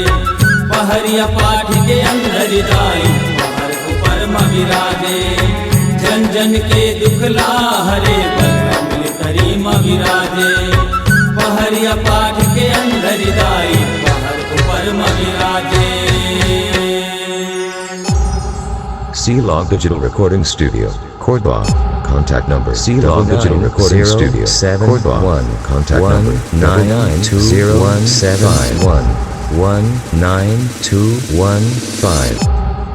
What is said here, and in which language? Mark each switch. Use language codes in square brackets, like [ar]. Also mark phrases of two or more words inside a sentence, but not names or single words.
[hne] पहरिया पाठ के अंधरी दाई पहर ऊपर माँ बिराजे। जन जन के दुखला हरे पर अमली तरी माँ बिराजे। पहरिया पाठ के अंधरी दाई पहर ऊपर माँ बिराजे। [en] C-Log Digital Recording Studio, Cordoba. Contact number C-Log Digital Recording Studio, Cordoba. Contact number 9920175 19215.